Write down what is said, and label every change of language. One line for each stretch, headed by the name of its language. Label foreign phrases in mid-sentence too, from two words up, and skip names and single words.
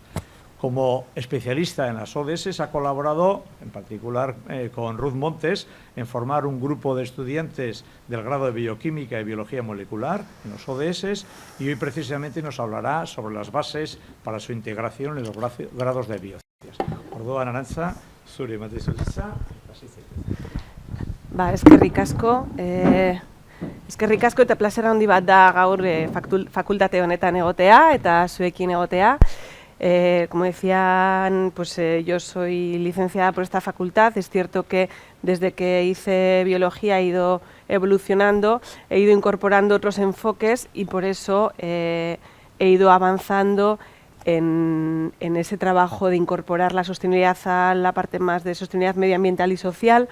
Spanish: Como especialista en las ODS ha colaborado, en particular con Ruth Montes, en formar un grupo de estudiantes del grado de Bioquímica y Biología Molecular en los ODS, y hoy precisamente nos hablará sobre las bases para su integración en los grados de biociencias.
Basque: Orduan, Arantza, zure ematen zuzitza. Eskerrik asko. Eskerrik asko eta plazera handi bat da gaur fakultate honetan egotea eta zuekin egotea.
Spanish: Como decían, yo soy licenciada por esta facultad. Es cierto que desde que hice biología he ido evolucionando, he ido incorporando otros enfoques y por eso he ido avanzando en ese trabajo de incorporar la sostenibilidad a la parte más de sostenibilidad medioambiental y social.